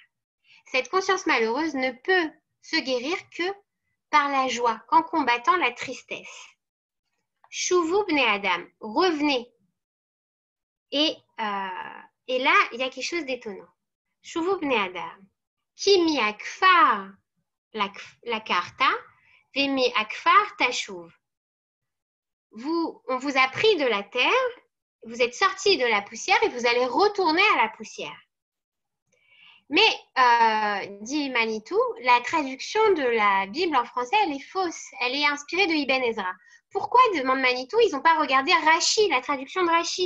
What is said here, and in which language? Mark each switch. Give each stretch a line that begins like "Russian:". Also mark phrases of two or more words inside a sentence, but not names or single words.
French: Cette conscience malheureuse ne peut se guérir que par la joie, qu'en combattant la tristesse.
Hebrew: שובו בני אדם, revenez.
French: Et là, il y a quelque chose d'étonnant.
Hebrew: שובו בני אדם, כי מעפר לקחת, ומעפר תשוב.
French: On vous a pris de la terre vous êtes sorti de la poussière et vous allez retourner à la poussière. Mais, dit Manitou, la traduction de la Bible en français, elle est fausse. Elle est inspirée de Ibn Ezra. Pourquoi, demande Manitou, ils n'ont pas regardé Rashi, la traduction de Rashi?